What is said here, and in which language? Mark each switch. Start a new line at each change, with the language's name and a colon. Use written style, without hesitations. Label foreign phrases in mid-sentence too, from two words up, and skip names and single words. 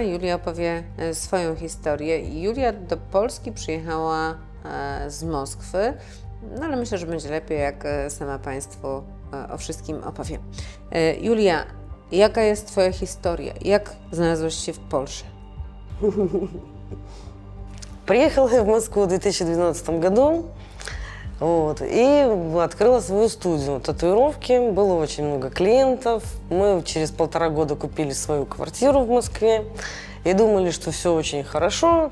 Polish: Julia opowie swoją historię. Julia do Polski przyjechała z Moskwy, no ale myślę, że będzie lepiej, jak sama Państwu o wszystkim opowiem. Julia, jaka jest Twoja historia? Jak znalazłaś się w Polsce?
Russian: Приехала я в Москву в 2012 году и открыла свою студию татуировки. Было очень много клиентов. Мы через 1,5 года купили свою квартиру в Москве и думали, что все очень хорошо.